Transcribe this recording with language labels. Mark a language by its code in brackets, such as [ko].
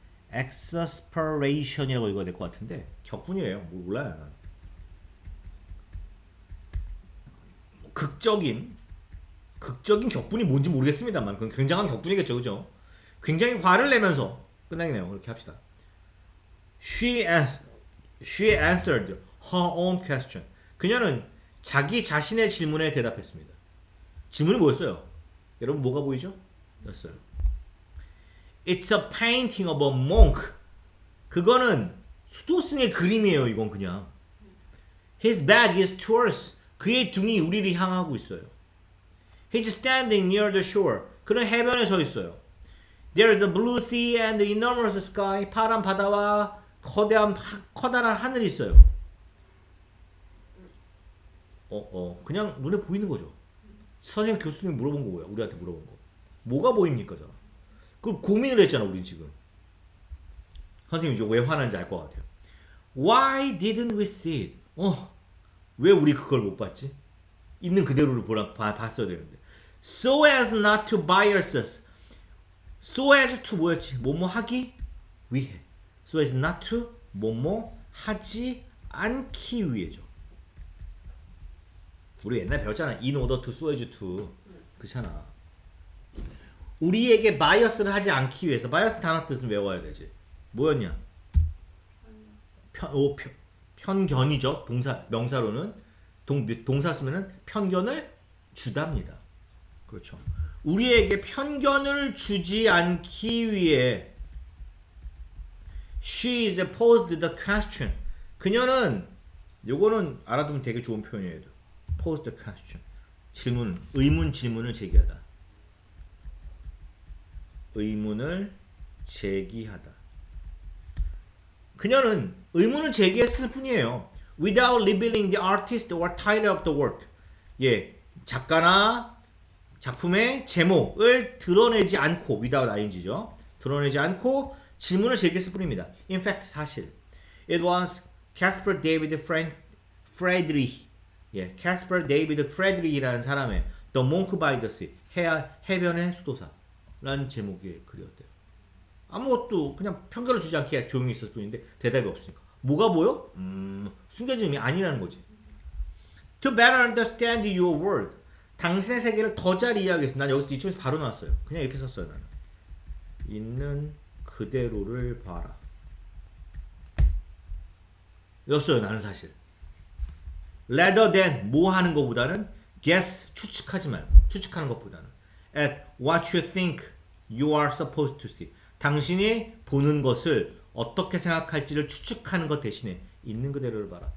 [ko] exasperation이라고 읽어야 될 것 같은데 격분이래요. 뭐 몰라요. 난. 극적인 격분이 뭔지 모르겠습니다만 그건 굉장한 격분이겠죠, 그죠? 굉장히 화를 내면서 끝나겠네요. 그렇게 합시다. [en] She answered her own question. [ko] 그녀는 자기 자신의 질문에 대답했습니다. 질문이 뭐였어요? 여러분 뭐가 보이죠? 였어요. [en] It's a painting of a monk. [ko] 그거는 수도승의 그림이에요. 이건 그냥. [en] His back is towards. [ko] 그의 등이 우리를 향하고 있어요. [en] He's standing near the shore. [ko] 그는 해변에 서 있어요. [en] There is a blue sea and enormous sky. [ko] 파란 바다와 커다란 하늘이 있어요. 그냥 눈에 보이는 거죠. 선생님 교수님 물어본 거 뭐야? 우리한테 물어본 거. 뭐가 보입니까? 잖아. 그걸 고민을 했잖아, 우린 지금. 선생님 이제 왜 화난지 알 것 같아요. [en] Why didn't we see it? [ko] 왜 우리 그걸 못 봤지? 있는 그대로를 봤어야 되는데. [en] So as not to bias us. [ko] So as to 뭐였지? 뭐뭐 하기 위해. So as not to 뭐뭐 하지 않기 위해죠. 우리 옛날 배웠잖아. [en] In order to, so as to. [ko] 그렇잖아. 우리에게 바이어스를 하지 않기 위해서. 바이어스 단어 뜻은 외워야 되지. 뭐였냐? 편견이죠. 명사로는 동사 쓰면은 편견을 주답니다. 그렇죠. 우리에게 편견을 주지 않기 위해 [en] she is posed the question. [ko] 그녀는 요거는 알아두면 되게 좋은 표현이에요. [en] posed the question. [ko] 의문 질문을 제기하다. 의문을 제기하다. 그녀는 의문을 제기했을 뿐이에요. [en] Without revealing the artist or title of the work. [ko] 예, 작가나 작품의 제목을 드러내지 않고, without ing죠. 드러내지 않고 질문을 제기했을 뿐입니다. [en] In fact, [ko] 사실. [en] It was Caspar David Friedrich. [ko] 예, Caspar David Friedrich이라는 사람의 The Monk by the Sea. 해변의 수도사라는 제목의 글이었대요. 아무것도 그냥 편견을 주지 않게 조용히 있었을 뿐인데 대답이 없으니까. 뭐가 보여? 숨겨진 의미 아니라는 거지. [en] To better understand your world. [ko] 당신의 세계를 더 잘 이해하기 위해서. 난 여기서 이쪽에서 바로 나왔어요. 그냥 이렇게 썼어요. 나는. 있는 그대로를 봐라. 였어요. 나는 사실. [en] Rather than [ko] 뭐 하는 것보다는 [en] guess [ko] 추측하지 말고 추측하는 것보다는 [en] at what you think you are supposed to see. [ko] 당신이 보는 것을 어떻게 생각할지를 추측하는 것 대신에 있는 그대로를 봐라.